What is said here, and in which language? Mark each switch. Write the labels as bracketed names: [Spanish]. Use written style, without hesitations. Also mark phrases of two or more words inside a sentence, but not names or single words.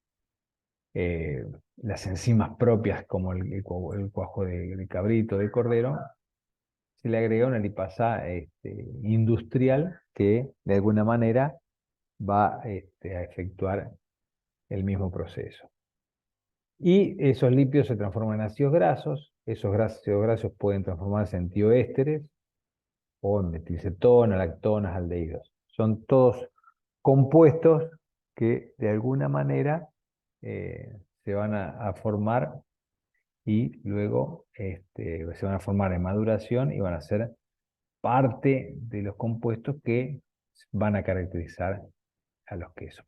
[Spanish] las enzimas propias, como el cuajo de cabrito, de cordero, se le agrega una lipasa industrial que de alguna manera va a efectuar el mismo proceso. Y esos lípidos se transforman en ácidos grasos, esos ácidos grasos pueden transformarse en tioésteres o en metilcetona, lactonas, aldehídos. Son todos compuestos que de alguna manera se van a formar y luego se van a formar en maduración y van a ser parte de los compuestos que van a caracterizar a los quesos.